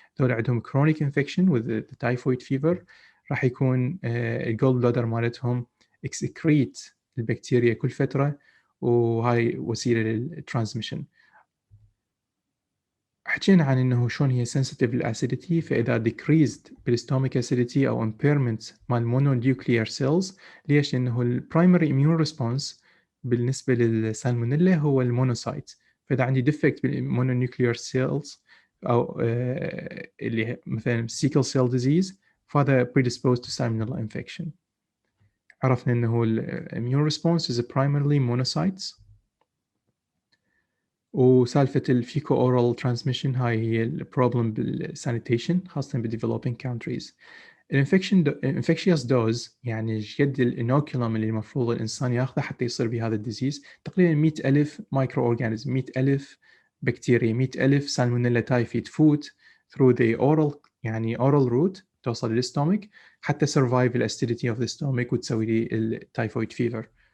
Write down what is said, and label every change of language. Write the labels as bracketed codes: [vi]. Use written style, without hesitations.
[ar] دول عندهم [en] chronic infection with the typhoid fever [ar] راح يكون الجول بلادر مالتهم اكسكريت البكتيريا كل فترة وهاي وسيلة للترانسميشن. حكينا عن انه شلون هي sensitive للاسيديتي فاذا decreased بالستومك اسيديتي او impairment مال mononuclear cells. ليش؟ لانه البرايمري immune response بالنسبة للسالمونيلا هو المونوسايت. فاذا عندي defect بالمونونيوكليير cells او اللي مثلا sickle cell disease فهذا [en] predisposed to salmonella infection. [ar] عرفنا انه [en] immune response is primarily monocytes. [ar] وسالفة الفيكو اورال ترانسميشن هاي هي البروبلم بالسانيتيشن خاصة بالديفلوبينج كونتريز. الانفكشيوس دوز يعني قد الانوكيولم اللي المفروض الانسان ياخذه حتى يصير بهذا الديزيز تقريبا 100,000 مايكرو اورجانيزم 100,000 بكتيريا 100,000 سالمونيلا تايفي تفوت [en] through the oral [ar] يعني oral route توصل للستومك حتى survive الاستيديتي اوف ذا stomach وتسوي لي التايفويد فيفر.